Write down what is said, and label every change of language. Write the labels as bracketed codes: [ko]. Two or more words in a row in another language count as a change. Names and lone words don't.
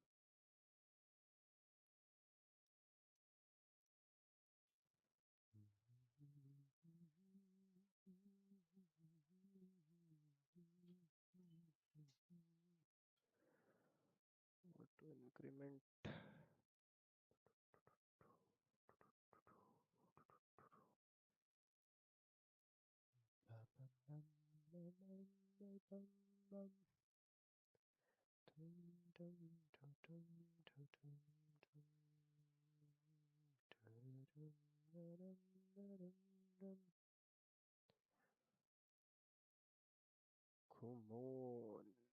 [en] What to increment? Ba-bam, ba-bam, ba-bam, ba-bam. Dum, dum, dum, dum, dum, dum, dum. Dum, dum, da-dum, da-dum, dum. Come on.